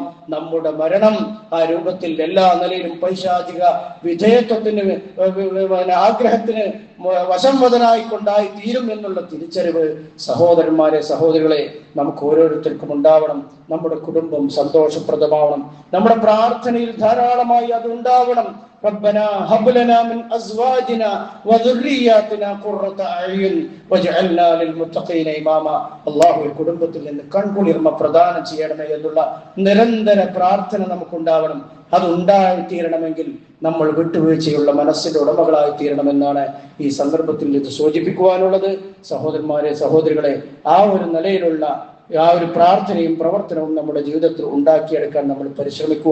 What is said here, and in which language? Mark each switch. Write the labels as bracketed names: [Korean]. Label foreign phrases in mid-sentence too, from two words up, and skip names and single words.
[Malayalam] നമ്മുടെ മരണം ആ രൂപത്തിൽ എല്ലാ നിലയിലും പൈശാചിക വിധേയത്വത്തിന്, ആഗ്രഹത്തിന് വശംവദനായിക്കൊണ്ടായി തീരും എന്നുള്ള തിരിച്ചറിവ് സഹോദരന്മാരെ, സഹോദരികളെ നമുക്ക് ഓരോരുത്തർക്കും ഉണ്ടാവണം. നമ്മുടെ കുടുംബം സന്തോഷപ്രദമാവണം. നമ്മുടെ പ്രാർത്ഥനയിൽ ധാരാളമായി അത് ഉണ്ടാവണം. [Arabic] ربنا هب لنا من ازواجنا وذرياتنا قرة اعين واجعلنا للمتقين اماما. [Malayalam] അല്ലാഹുവേ, കുടുംബത്തിൽ നിന്ന് കൺകുളിർമ പ്രദാനം ചെയ്യണമേ എന്നുള്ള നിരന്തര പ്രാർത്ഥന നമുക്കുണ്ടാവണം. അതുണ്ടായിത്തീരണമെങ്കിൽ നമ്മൾ വിട്ടുവീഴ്ചയുള്ള മനസ്സിന്റെ ഉടമകളായി തീരണമെന്നാണ് ഈ സന്ദർഭത്തിൽ ഇത് സൂചിപ്പിക്കുവാനുള്ളത്. സഹോദരന്മാരെ, സഹോദരികളെ, ആ ഒരു നിലയിലുള്ള ആ ഒരു പ്രാർത്ഥനയും പ്രവർത്തനവും നമ്മുടെ ജീവിതത്തിൽ ഉണ്ടാക്കിയെടുക്കാൻ നമ്മൾ പരിശ്രമിക്കുക.